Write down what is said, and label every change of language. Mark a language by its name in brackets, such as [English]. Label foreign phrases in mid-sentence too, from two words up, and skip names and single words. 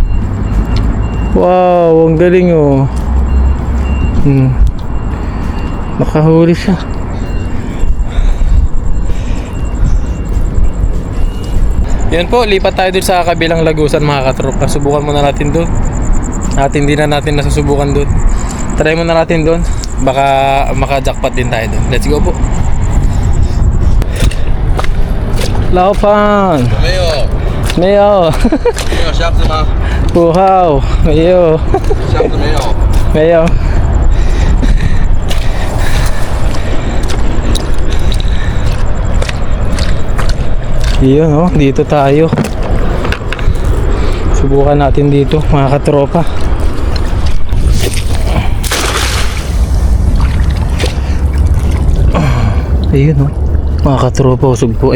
[Filipino] Wow, ang galing oh. Nakahuli siya. Yan po, lipat tayo dun sa kabilang lagusan mga katropa. Subukan muna natin dun. At hindi na natin nasusubukan dun. Try muna natin dun. Baka maka-jackpot din tayo dun. [English] Let's go [Filipino] po. Laupan. [Chinese] 没有，没有。没有箱子吗？ 5号没有。箱子没有。没有。 [Filipino] Yun oh, dito tayo. Subukan natin dito mga katropa. Ayun oh, mga katropa, usog po.